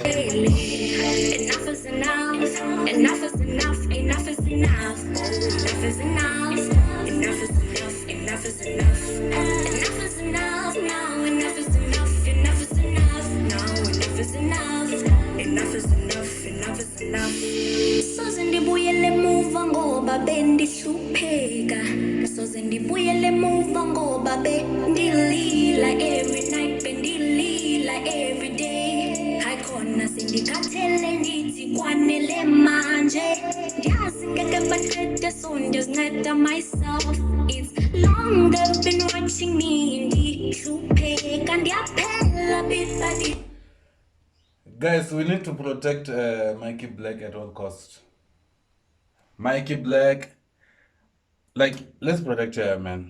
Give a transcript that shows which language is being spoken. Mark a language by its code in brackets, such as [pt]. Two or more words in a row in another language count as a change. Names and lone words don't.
[en] Enough is enough. Enough is enough. Enough is enough. Enough is enough. Enough is enough. Enough is enough. Enough is enough now. Enough is enough. Enough is enough now. Enough is enough. Enough is enough. Enough is enough. [xh] Soze ndibuyele muva ngoba bendihlupheka. Soze ndibuyele muva ngoba bendilila [en] every night, [xh] bendilila [en] every day. [xh] Hayikhona sindikhathele ndithi kwanele manje. Ndiyazi ngeke baqede so ndizinceda myself. [en] It's long they've been watching me [xh] ndihlupheka ndiyaphela [en] bit by bit. Guys, we need to protect MickeyBlack at all costs. MickeyBlack, like, let's protect her, man.